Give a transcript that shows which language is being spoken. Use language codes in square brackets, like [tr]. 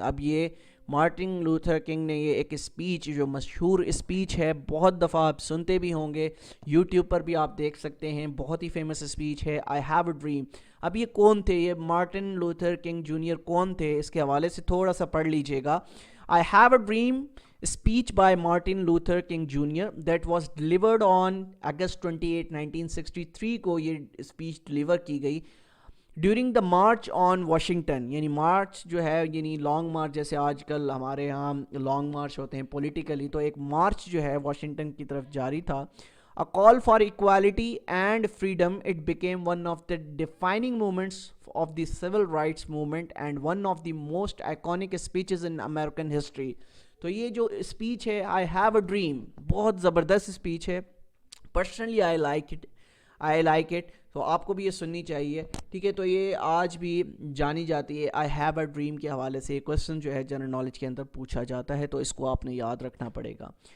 [hi] अब ये Martin Luther king ने ये एक स्पीच, जो मशहूर स्पीच है, बहुत दफ़ा आप सुनते भी होंगे, यूट्यूब पर भी आप देख सकते हैं, बहुत ही फेमस स्पीच है, आई हैव अ ड्रीम. अब ये कौन थे, ये मार्टिन लूथर किंग जूनियर कौन थे, इसके हवाले से थोड़ा सा पढ़ लीजिएगा. [en] I have a dream speech by Martin Luther King Jr. that was delivered on August 28, 1963 [hi] को ये स्पीच डिलीवर की गई [en] During the march on Washington. [hi] यानी मार्च जो है, यानी लॉन्ग मार्च, जैसे आजकल हमारे यहाँ लॉन्ग मार्च होते हैं पॉलिटिकली, तो एक मार्च जो है वाशिंगटन की तरफ जारी था. [en] A call for equality and freedom, it became one of the defining moments of the civil rights movement and one of the most iconic speeches in American history. [hi] तो ये जो स्पीच है, आई हैव अ ड्रीम, बहुत ज़बरदस्त speech है. [en] personally I like it, [hi] तो आपको भी ये सुननी चाहिए. ठीक है, तो ये आज भी जानी जाती है. आई हैव अ ड्रीम के हवाले से क्वेश्चन जो है जनरल नॉलेज के अंदर पूछा जाता है, तो इसको आपने याद रखना पड़ेगा.